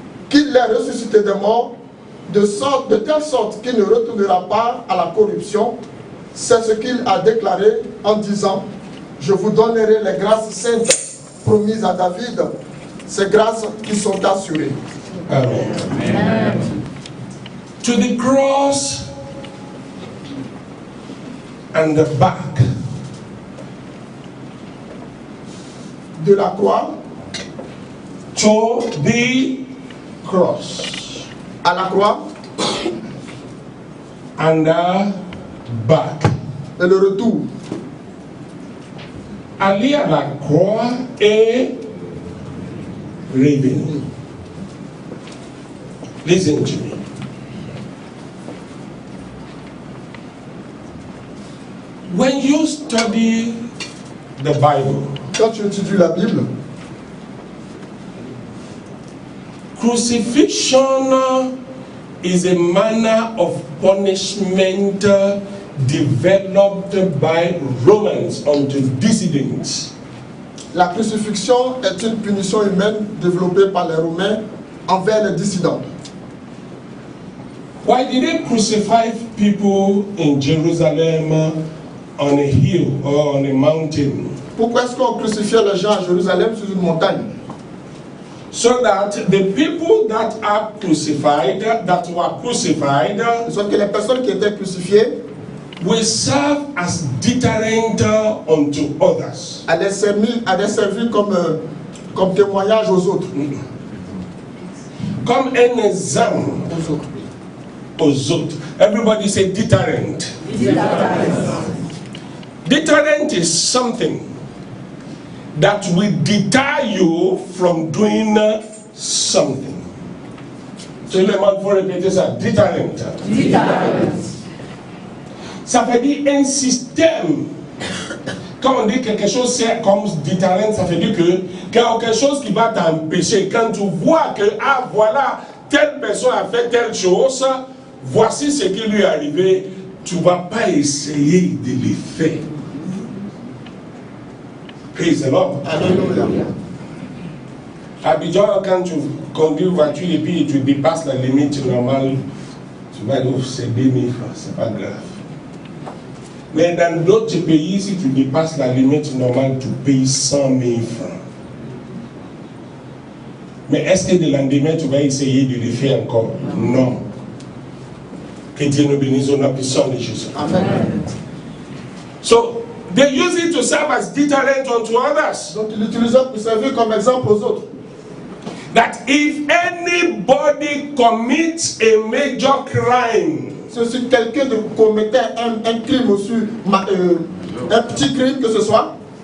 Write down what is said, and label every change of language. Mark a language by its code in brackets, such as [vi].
[fr] Qu'il l'ait ressuscité des morts, de telle sorte qu'il ne retournera pas à la corruption. C'est ce qu'il a déclaré en disant: je vous donnerai les grâces saintes promises à David, ces grâces qui sont assurées. Amen. Amen. [en] To the cross and the back. [fr] De la croix. [en] To the cross. [fr] À la croix. [en] And the back. [fr] Et le retour. Aller à la croix et revenir. [en] Listen to me. When you study the Bible, [fr] quand tu étudies la Bible, [en] crucifixion is a manner of punishment developed by Romans unto dissidents. [fr] La crucifixion est une punition humaine développée par les Romains envers les dissidents. [en] Why did they crucify people in Jerusalem on a hill or on a mountain? [fr] Pourquoi est-ce qu'on crucifiait les gens à Jérusalem sur une montagne? [en] So that the people that are crucified, that were crucified, [fr] que les personnes qui étaient crucifiées [en] will serve as deterrent unto others. [fr] Allaient servir comme témoignage aux autres. Comme un exemple aux autres. [en] Everybody say deterrent. Deterrent is something that will deter you from doing something. [fr] So le monde faut répéter ça. Deterrent. Ça veut dire un système. Quand on dit quelque chose c'est comme deterrent, ça veut dire que quelque chose qui va t'empêcher, quand tu vois que voilà, telle personne a fait telle chose, voici ce qui lui est arrivé, tu ne vas pas essayer de le faire. [en] Praise the Lord. [fr] Alléluia. Abidjan, quand tu conduis une voiture et puis tu dépasses la limite normale, tu vas dire c'est 2000 francs, c'est pas grave. Mais dans d'autres pays, si tu dépasses la limite normale, tu payes 100 000 francs. Mais est-ce que de lendemain, tu vas essayer de le faire encore? Non. Que Dieu nous bénisse au nom puissant de Jésus. Amen. [en] So, they use it to serve as deterrent unto others. [fr] Donc ils l'utilisaient pour servir comme exemple aux autres. [en] That if anybody commits a major crime, [fr] si quelqu'un commettait un crime aussi, un petit crime que ce soit,